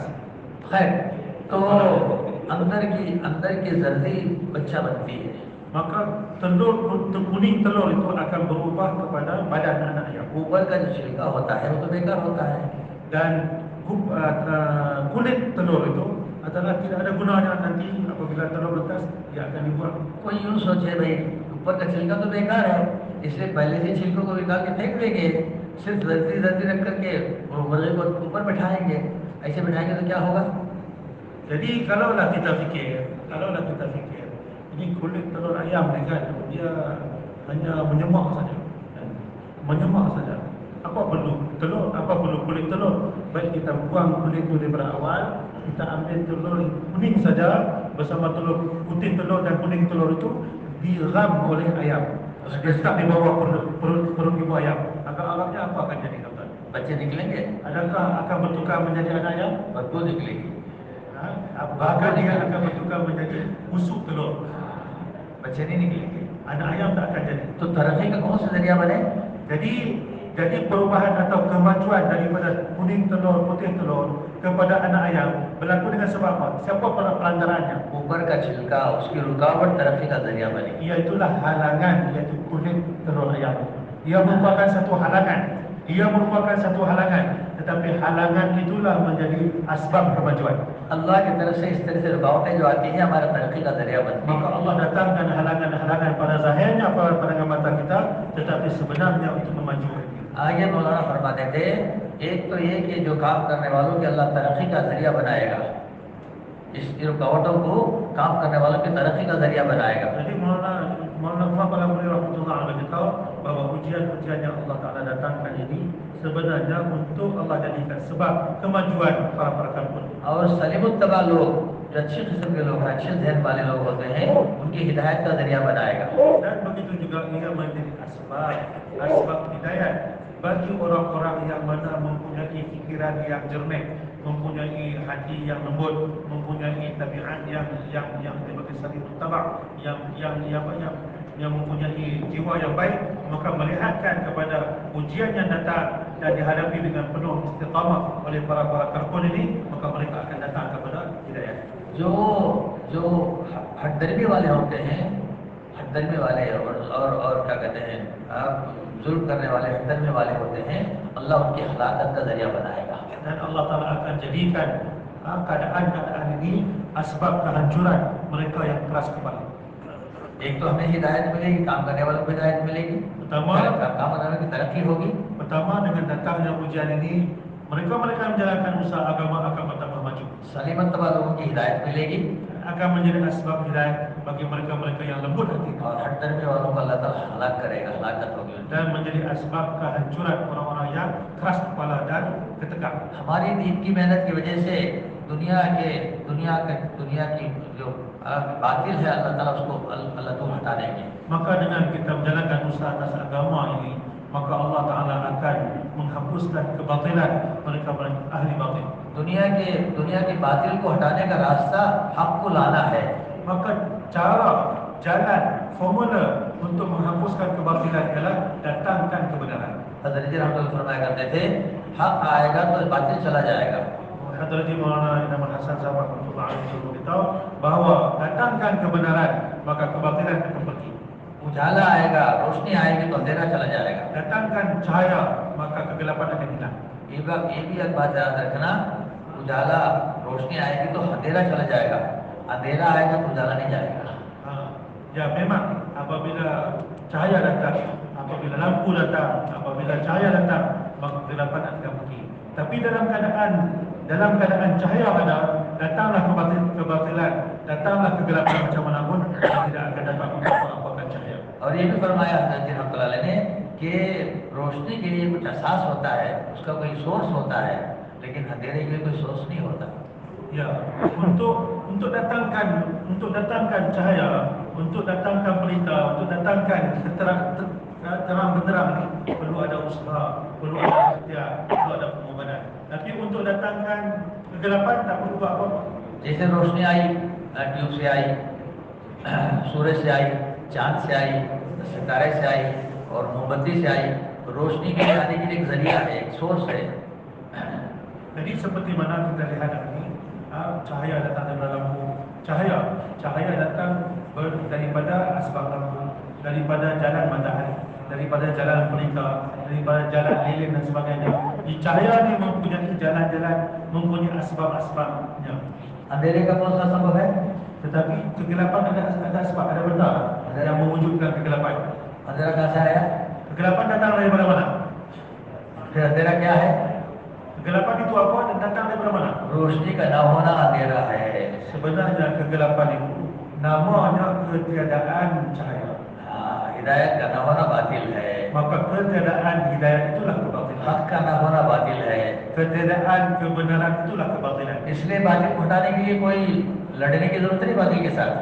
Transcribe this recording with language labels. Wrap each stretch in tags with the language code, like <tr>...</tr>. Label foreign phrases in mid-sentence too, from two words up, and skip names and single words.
<hi>खैर, तो अंदर की जर्दी बच्चा बनती है.</hi> <ms>Maka kuning telur itu akan berubah kepada badan anak ayam.</ms> <hi>ऊपर का जो छिलका होता है वो तो बेकार होता है.</hi> <ms>Dan kulit telur itu adalah tidak ada gunanya nanti apabila telur menetas, dia akan dibuang.</ms> <hi>कोई यूं सोचे भाई ऊपर का छिलका तो बेकार है, इसलिए पहले से छिलकों को निकाल के फेंक देंगे, सिर्फ जर्दी रख करके मुर्गे को ऊपर बैठाएंगे. ऐसे बैठाएंगे तो क्या होगा?</hi> <ms>Jadi kalaulah kita fikir, ini kulit telur ayam ni kan, dia hanya menyemak saja. Apa perlu telur? Apa perlu kulit telur? Baik kita buang kulit itu daripada awal, kita ambil telur kuning saja bersama telur putih telur dan kuning telur itu diram oleh ayam. Letak di bawah perut ibu ayam. Agak-agaknya apa akan jadi tuan-tuan?</ms> <hi>बच्चे निकलेंगे,</hi> <ms>Adakah akan bertukar menjadi anak ayam?</ms> <hi>बदबू निकलेगी.</hi> <ms>Bahkan dia akan bertukar menjadi busuk telur.</ms> <hi>बच्चे नहीं निकलेंगे.</hi> <ms>Anak ayam tak akan jadi.</ms> <hi>तो तरक्की का कौन सा जरिया बने?</hi> <ms>Jadi perubahan atau kemajuan daripada kuning telur, putih telur kepada anak ayam Berlaku dengan sebab apa? Siapa perantaranya?</ms> <hi>ऊपर का छिलका उसकी रुकावट तरक्की का जरिया बनी।</hi> <ms>Iaitulah halangan, iaitu kulit telur ayam. Ia merupakan satu halangan. Ia merupakan satu halangan. Tetapi halangan itulah menjadi asbab kemajuan.</ms> <hi>अल्लाह की तरफ से इस तरह से रुकावटें जो आती हैं हमारा तरक्की का जरिया बनती</hi> <ms>Maka</ms> <hi>हैं।</hi> <ms>Allah datangkan halangan-halangan pada zahirnya, pada pandangan mata kita, tetapi sebenarnya untuk memajukan kita.</ms> <hi>आगे मौलाना फरमाते थे एक तो ये कि जो काम करने वालों के अल्लाह तरक्की का जरिया बनाएगा, इस रुकावटों को काम करने वालों की तरक्की का जरिया बनाएगा।</hi> <ms>Jadi Maulana Muhammad Al-Amri</ms> <ar>رحمة الله عليه</ar> <ms>tahu bahawa ujian-ujian yang Allah Ta'ala datangkan ini sebenarnya untuk Allah jadikan sebab kemajuan para kafir.</ms> <hi>और सलीमुत्तबा लोग जो अच्छी किस्म के लोग हैं, अच्छे जहन वाले लोग होते हैं, उनकी हिदायत का जरिया बनाएगा।</hi> <ms>Dan begitu juga ia menjadi asbab hidayah bagi orang-orang yang mana mempunyai fikiran yang jernih, mempunyai hati yang lembut, mempunyai tabiat yang dibagi</ms> <hi>सलीमुत तबा,</hi> <ms>yang mempunyai jiwa yang baik, maka melihatkan kepada ujian yang datang dan dihadapi dengan penuh istiqamah oleh para karpon ini, maka mereka akan datang kepada hidayah.</ms> <hi>जो हटदर्मी वाले होते हैं, हटदर्मी वाले और क्या कहते हैं, जुल्म करने वाले हटदर्मी वाले होते हैं, अल्लाह उनकी हलाकत का जरिया बनाएगा।</hi> <ms>Dan Allah Ta'ala akan jadikan keadaan-keadaan ini asbab kehancuran mereka yang keras kepala.</ms> <hi>एक तो हमें हिदायत मिलेगी, काम करने वालों को हिदायत मिलेगी, काम करने की तरक्की होगी।</hi> <ms>Pertama, dengan datangnya ujian ini, mereka yang menjalankan usaha agama akan bertambah maju.</ms> <hi>सलीमतबा लोगों की हिदायत मिलेगी</hi> <ms>Akan menjadi asbab hidayah bagi mereka yang lembut hati.</ms> <hi>और हटदर्मी वालों को अल्लाह ताला हलाक करेगा, हलाकत होगी।</hi> <ms>Dan menjadi asbab kehancuran orang-orang yang keras kepala dan ketekak.</ms> <hi>हमारी दीन की मेहनत की वजह से दुनिया की जो बातिल है अल्लाह ताला उसको अल्लाह दूर हटा देंगे।</hi> <ms>Maka dengan kita menjalankan usaha atas agama ini, maka Allah Ta'ala akan menghapuskan kebatilan mereka ahli batil.</ms> <hi>दुनिया की बातिल को हटाने का रास्ता हक को लाना है।</hi> <ms>Maka cara, jalan, formula untuk menghapuskan kebatilan ialah datangkan kebenaran.</ms> <hi>हज़रत जी रहमतुल्लाह फरमाया करते थे हक आएगा तो बातिल चला जाएगा।</hi> <ms>Hadrat Maulana Imam Hasan Sahabat</ms> <ar>رحمة الله عليه</ar> <ms>beritahu bahawa datangkan kebenaran maka kebatilan akan pergi.</ms> <hi>उजाला आएगा, रोशनी आएगी तो अंधेरा चला जाएगा।</hi> <ms>Datangkan cahaya maka kegelapan akan hilang.</ms> <hi>ये भी एक बात याद रखना, उजाला रोशनी आएगी तो अंधेरा चला जाएगा, अंधेरा आएगा तो उजाला नहीं जाएगा।</hi> <ms>Ya memang apabila cahaya datang, apabila lampu datang, apabila cahaya datang, maka kegelapan akan pergi. Tapi dalam keadaan cahaya ada, datanglah kebatilan, datanglah kegelapan macam mana pun, tidak akan dapat apa-apa cahaya.</ms> <hi>और ये भी फरमाया हज़रत जी</hi> <ar>رحمة الله عليه</ar> <hi>ने कि रोशनी के लिए कुछ एहसास होता है, उसका कोई सोर्स होता है, लेकिन अंधेरे के लिए कोई सोर्स नहीं होता।</hi> <ms>Ya, untuk datangkan cahaya, untuk datangkan berita, untuk datangkan terang benderang ini perlu ada usaha, perlu ada ikhtiar, perlu ada pengorbanan. Tapi untuk datangkan kegelapan tak perlu buat apa-apa.</ms> <hi>जैसे रोशनी आई, ट्यूब से आई, सूरज से आई, चांद से आई, सितारे से आई और मोमबत्ती से आई, रोशनी के आने के लिए एक जरिया है, एक सोर्स है।</hi> <ms>Jadi seperti mana kita lihat ini, cahaya datang daripada lampu, cahaya datang daripada asbab lampu, daripada jalan matahari, daripada jalan pelita, daripada jalan lilin dan sebagainya. Di cahaya ini mempunyai jalan-jalan, mempunyai asbab-asbabnya.</ms> <hi>अंधेरे का कौन सा सबब है?</hi> <ms>Tetapi kegelapan ada sebab, ada benda yang mewujudkan kegelapan.</ms> <hi>अंधेरा कहाँ से आया?</hi> <ms>Kegelapan datang daripada mana?</ms> <hi>फिर अंधेरा क्या है?</hi> <ms>Kegelapan itu apa dan datang daripada mana?</ms> <hi>रोशनी का ना होना अंधेरा है।</hi> <ms>Sebenarnya kegelapan itu namanya ketiadaan cahaya.</ms> <hi>हिदायत का ना होना बातिल है,</hi> <ms>Maka ketiadaan hidayah itulah kebatilan.</ms> <hi>हक का ना होना बातिल है।</hi> <ms>Ketiadaan kebenaran itulah kebatilan.</ms> <hi>इसलिए बातिल को हटाने के लिए कोई लड़ने की जरूरत नहीं बातिल के साथ,</hi>